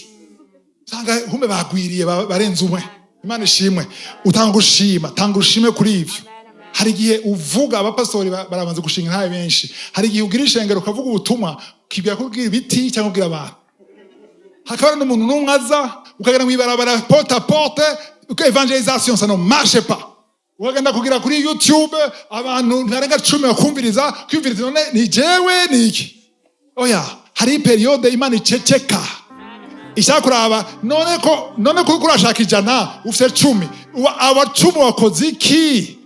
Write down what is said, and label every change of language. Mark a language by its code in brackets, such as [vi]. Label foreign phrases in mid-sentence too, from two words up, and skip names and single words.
[rn] Sanga humbe bagwiriye barenze umwe. Imana ishimwe. Utanga ushime kuri ivyo. Hari gihe uvuga abapastori barabanze gushinga ntabe benshi. Hari gihe ugira ishengero ukavuga ubutumwa ukibwira ko ubwira ibiti cyangwa ubwira abantu. Hakaba n'umuntu n'umwaza ukagenda mwibarabara [fr] porte à porte [rn] uko evangelisation [fr] ça ne marche pas. [rn] Ukagenda kugira kuri YouTube abantu ntarenga 10 bakumviriza none ni jewe niki. Oya, hari periode Imana iceceka. Ishaka kuraba none ko kurashaka ijana ufite 10 aba 10 wakoze iki.